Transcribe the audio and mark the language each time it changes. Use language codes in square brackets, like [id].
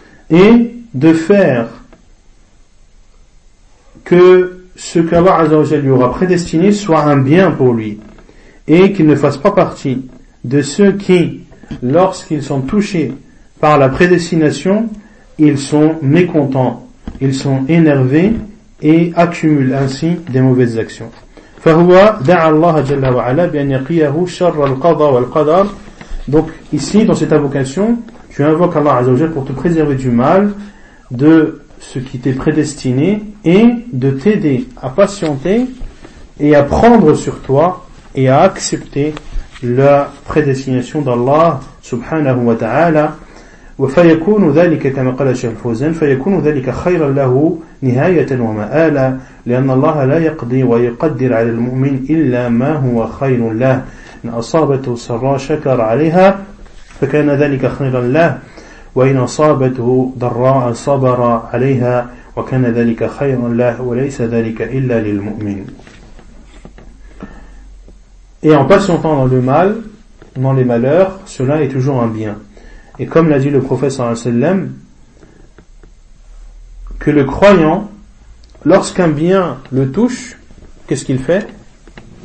[fr] Et de faire que ce qu'Allah azza wa jalla lui aura prédestiné soit un bien pour lui. Et qu'il ne fasse pas partie de ceux qui, lorsqu'ils sont touchés par la prédestination, ils sont mécontents, ils sont énervés et accumulent ainsi des mauvaises actions. [ar] فهو دعا الله جل وعلا بأن يقيه شر القضاء والقدر. [fr] Donc ici dans cette invocation, tu invoques Allah Azza wa Jalla pour te préserver du mal, de ce qui t'est prédestiné et de t'aider à patienter et à prendre sur toi et à accepter la prédestination d'Allah subhanahu wa ta'ala. [ar] وفيكون ذلك كما قال الشيخ الفوزان فيكون ذلك خيرا له نهاية ومآلا لأن الله لا يقضي ويقدر على المؤمن إلا ما هو خير له إن أصابته سراء شكر عليها فكان ذلك خيرا له وإن أصابته ضراء صبر عليها وكان ذلك خيرا له وليس ذلك إلا للمؤمن. [fr] Et en passant dans le mal, dans les malheurs, cela est toujours un bien. Et comme l'a dit le prophète sallallahu alayhi wa sallam, que le croyant, lorsqu'un bien le touche, qu'est-ce qu'il fait ?